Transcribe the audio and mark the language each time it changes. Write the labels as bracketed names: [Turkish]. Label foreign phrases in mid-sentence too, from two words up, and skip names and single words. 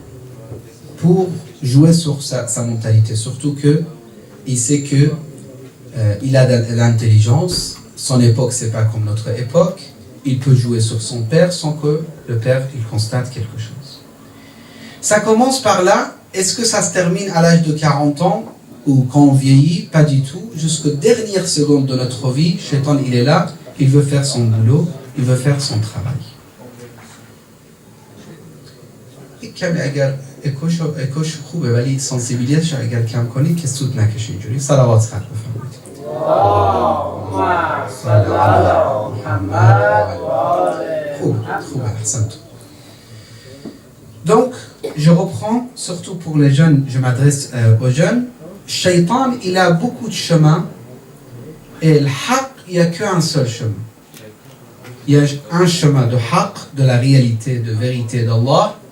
[French] Pour jouer sur sa mentalité. Surtout que il sait que il a de l'intelligence, son époque c'est pas comme notre époque, il peut jouer sur son père sans que le père il constate quelque chose. Ça commence par là. Est-ce que ça se termine à l'âge de 40 ans ou quand on vieillit? Pas du tout. Jusqu'aux dernières secondes de notre vie, Shaitan il est là, il veut faire son boulot, il veut faire son travail. [Persian] اکوش خوبه ولی سانسیبیلیتش اگر کم کنید که سود نکشه اینجوری. صلوات خط بفرمایید. خوبه احسنتم. [French] Donc, je reprends, surtout pour les jeunes, je m'adresse aux jeunes. Shaitan, il a beaucoup de chemins et le haq, il n'y a qu'un seul chemin. Il y a un chemin de haq, de la réalité, de vérité d'Allah.